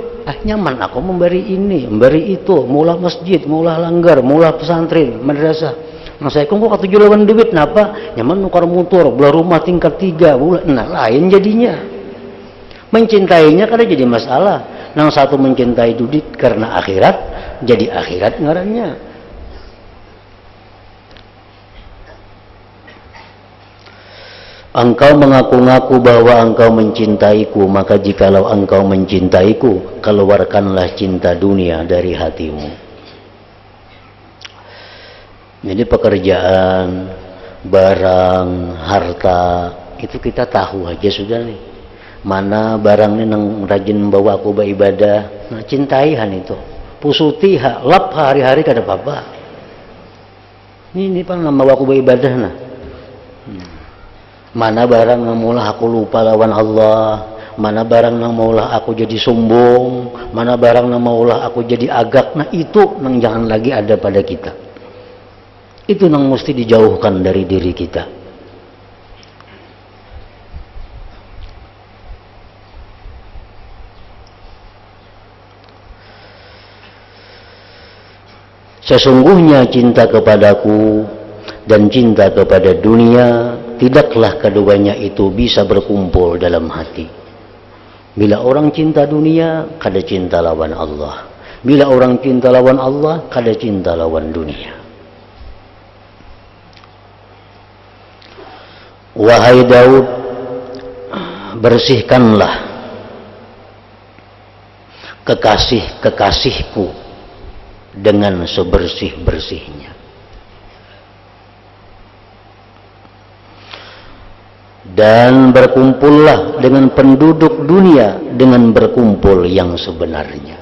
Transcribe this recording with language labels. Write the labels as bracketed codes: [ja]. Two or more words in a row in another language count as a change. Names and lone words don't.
[bjn] Nyaman aku memberi ini, memberi itu, maulah masjid, maulah langgar, maulah pesantren, madrasah. Nah saya kok katuju lawan duit, napa? Nyaman nukar motor, belah rumah tingkat 3, nah lain jadinya. Mencintainya kada jadi masalah. Nang satu mencintai duit karena akhirat, jadi akhirat ngarannya. [id] Engkau mengaku-ngaku bahwa engkau mencintaiku, maka jikalau engkau mencintaiku, keluarkanlah cinta dunia dari hatimu. Jadi pekerjaan, barang, harta, itu kita tahu aja sudah nih. [bjn] Mana barangnya nang rajin bawa aku beribadah, nah cintaihan itu. Pusuti lap hari-hari kada apa-apa. Ini pan bawa aku beribadah nah. Mana barang yang maulah aku lupa lawan Allah, mana barang yang maulah aku jadi sombong, mana barang yang maulah aku jadi agak. Nah itu yang jangan lagi ada pada kita. Itu yang mesti dijauhkan dari diri kita. [id] Sesungguhnya cinta kepadaku dan cinta kepada dunia, tidaklah keduanya itu bisa berkumpul dalam hati. [bjn] Bila orang cinta dunia, kada cinta lawan Allah. Bila orang cinta lawan Allah, kada cinta lawan dunia. [id] Wahai Daud, bersihkanlah kekasih-kekasihku dengan sebersih-bersihnya. Dan berkumpullah dengan penduduk dunia dengan berkumpul yang sebenarnya.